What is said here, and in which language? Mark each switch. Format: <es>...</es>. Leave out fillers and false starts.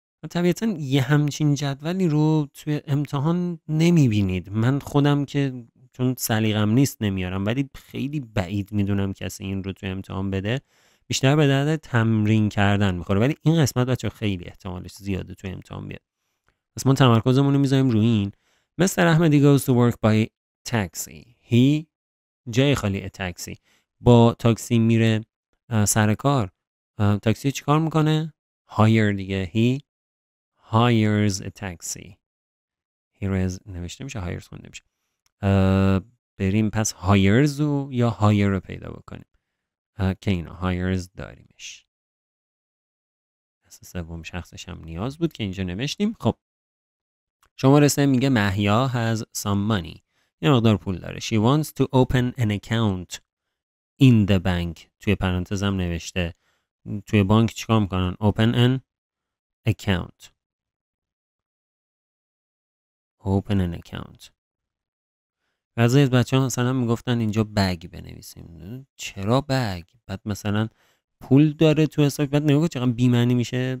<fa>طبیعتا یه همچین جدولی رو توی امتحان نمیبینید. من خودم که چون سلیقم نیست نمیارم، ولی خیلی بعید میدونم کسی این رو توی امتحان بده. بیشتر به درد تمرین کردن میخوره، ولی این قسمت بچه خیلی احتمالش زیاده توی امتحان بیاد. پس ما تمرکزمون رو میذاریم روی این.</fa> <en>Mr. احمدی goes to work by taxi. He</en> <fa>جای خالی تاکسی، با تاکسی میره سر کار. تاکسی چی کار میکنه؟ hire دیگه.</fa> <en>He hires a taxi.</en> <fa>Hires نوشته میشه، hires خونده میشه. بریم پس hires رو یا hire رو پیدا بکنیم که اینا hires داریمش. اساس سوم شخصش هم نیاز بود که اینجا نوشتیم. خب شماره 3 میگه محیا</fa> <en>has some money.</en> <fa>یه مقدار پول داره.</fa> <en>She wants to open an account in the bank.</en> <fa>توی پرانتزم نوشته توی بانک چیکار میکنن؟</fa> <en>Open an account. Open an account.</en> <fa>بعضی از بچه ها مثلا میگفتن اینجا بگ بنویسیم. چرا بگ؟ بعد مثلا پول داره تو حساب، بعد نگاه چقدر بی‌معنی میشه.</fa>